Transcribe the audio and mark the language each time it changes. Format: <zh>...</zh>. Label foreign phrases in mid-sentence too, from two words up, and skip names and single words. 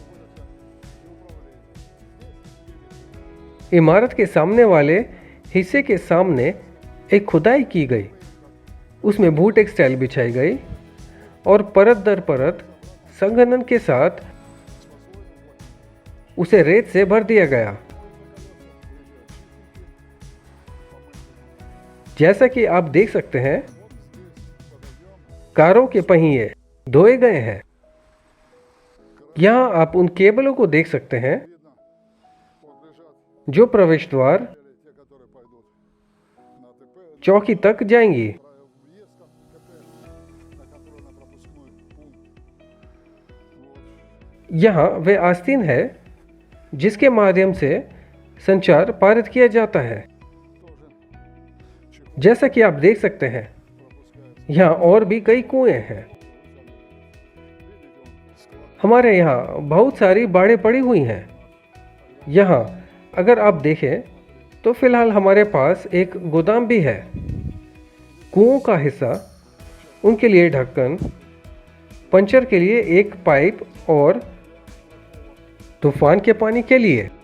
<hi>इमारत के सामने वाले हिस्से के सामने एक खुदाई की गई, उसमें भू टेक्सटाइल बिछाई गई और परत दर परत संघनन के साथ उसे रेत से भर दिया गया। जैसा कि आप देख सकते हैं, कारों के पहिए धोए गए हैं। यहाँ आप उन केबलों को देख सकते हैं</hi> <ru>Видно? Вот лежат</ru> <hi>जो प्रवेश द्वार</hi> <ru>те, которые пойдут на ТП,</ru> <hi>चौकी तक जाएंगी।</hi> <ru>въезд КП на контрольно-пропускной пункт. Вот.</ru> <hi>यहाँ वे आस्तीन है जिसके माध्यम से संचार पारित किया जाता है।</hi> <ru>Тоже чехол</ru> <hi>जैसा कि आप देख सकते हैं,</hi> <ru>пропускается.</ru> <hi>यहाँ और भी कई कुएं हैं।</hi> <ru>Видите, он склад.</ru> <hi>हमारे यहाँ बहुत सारी बाड़ें पड़ी हुई हैं। यहाँ अगर आप देखें तो फिलहाल हमारे पास एक गोदाम भी है। कुओं का हिस्सा, उनके लिए ढक्कन, पंचर के लिए एक पाइप और तूफान के पानी के लिए।</hi>